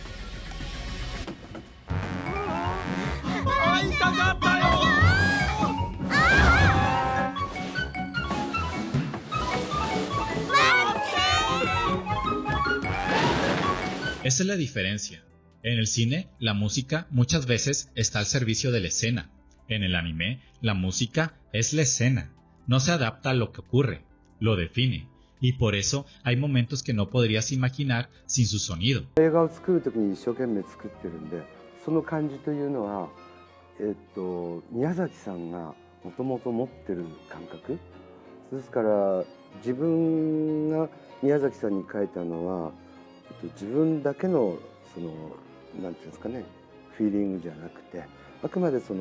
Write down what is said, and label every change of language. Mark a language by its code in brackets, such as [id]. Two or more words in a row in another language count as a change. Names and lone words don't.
[es] Esa es la diferencia. En el cine, la música muchas veces está al servicio de la escena. En el anime, la música es la escena. No se adapta a lo que ocurre, lo define. Y por eso hay momentos que no podrías imaginar sin su sonido. [ja] 映画を作る時に一生懸命作ってるんで、その感じというのは、宮崎さんがもともと持ってる感覚ですから、自分が宮崎さんに書いたのは、自分だけのそのなんていうんですかね、フィーリングじゃなくて、あくまでそ